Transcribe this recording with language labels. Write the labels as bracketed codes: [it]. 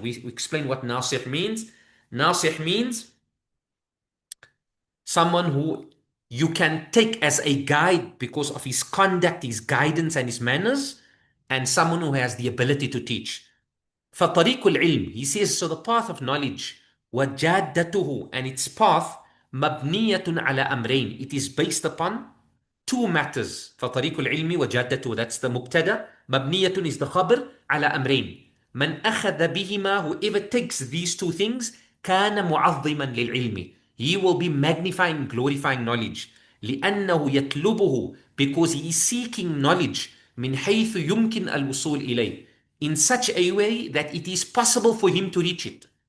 [en] We explain what nasih means. Nasih means someone who you can take as a guide because of his conduct, his guidance, and his manners, and someone who has the ability to teach. [ar] فطريق العلم, [en] he says, so the path of knowledge, [ar] وجادته, [en] and its path, [ar] مبنية على أمرين, [en] it is based upon two matters. [ar] فطريق العلم وجادته, [en] that's the [ar] مبتدا. مبنية [en] is the [ar] خبر على أمرين. من أخذ بهما, [en] whoever takes these two things, [ar] كان معظما للعلم, [en] he will be magnifying, glorifying knowledge. [ar] لأنه يطلبه, [en] because he is seeking knowledge, [ar] من حيث يمكن الوصول إليه, [en] in such a way that it is possible for him to reach it.